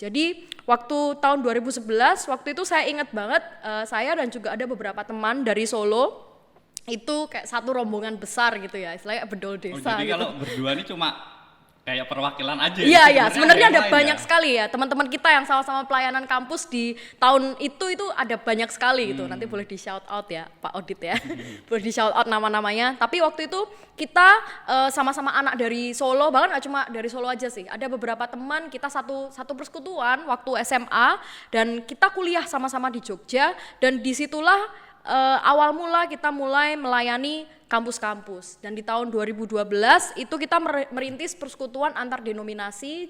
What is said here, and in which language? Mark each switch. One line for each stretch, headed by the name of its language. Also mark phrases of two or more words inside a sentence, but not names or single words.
Indonesian: Jadi waktu tahun 2011 waktu itu saya ingat banget saya dan juga ada beberapa teman dari Solo itu kayak satu rombongan besar gitu ya, istilahnya bedol desa Jadi gitu. kalau berdua ini cuma kayak perwakilan aja. Iya, sebenarnya ada yang lain banyak ya? sekali ya teman-teman kita yang sama-sama pelayanan kampus di tahun itu ada banyak sekali gitu. Nanti boleh di
English: shout out
Indonesian: ya Pak Odit ya, boleh di
English: shout out
Indonesian: nama-namanya. Tapi waktu itu kita sama-sama anak dari Solo, bahkan nggak cuma dari Solo aja sih. Ada beberapa teman kita satu persekutuan waktu SMA dan kita kuliah sama-sama di Jogja dan disitulah awal mula kita mulai melayani kampus-kampus dan di tahun 2012 itu kita merintis persekutuan antar denominasi.